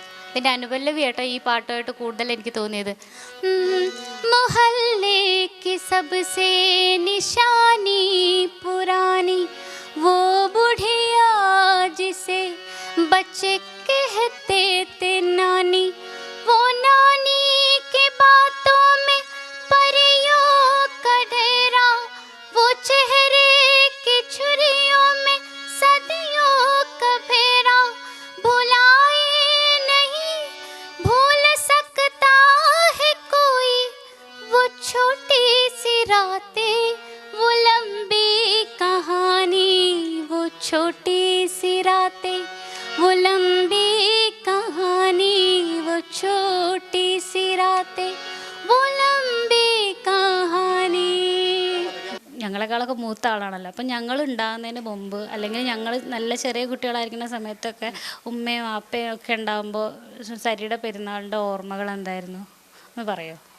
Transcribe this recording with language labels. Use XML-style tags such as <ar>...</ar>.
<ml>ഇതിൻ്റെ അനുപല്ലവി കേട്ടോ ഈ പാട്ടുമായിട്ട് കൂടുതൽ എനിക്ക് തോന്നിയത്.</ml> <hi>മുഹല്ലെ की सबसे निशानी पुरानी वो बुढ़िया जिसे बच्चे कहते थे नानी वो नानी के बातों में परियों का डेरा वो चेहरे की छुरियों में सदियों का फेरा भुलाए नहीं भूल सकता है कोई वो छोटी सी रातें वो लंबी कहानी वो छोटी सी रातें वो लंबी कहानी वो छोटी सी रातें वो लंबी कहानी.</hi> <ml>ഞങ്ങളെക്കാളൊക്കെ മൂത്ത ആളാണല്ലോ. അപ്പം ഞങ്ങൾ ഉണ്ടാകുന്നതിന് മുമ്പ് അല്ലെങ്കിൽ ഞങ്ങൾ നല്ല ചെറിയ കുട്ടികളായിരിക്കുന്ന സമയത്തൊക്കെ ഉമ്മയും അപ്പയും ഒക്കെ ഉണ്ടാകുമ്പോൾ സരിയുടെ പെരുന്നാളിൻ്റെ ഓർമ്മകൾ എന്തായിരുന്നു എന്ന് പറയോ?</ml>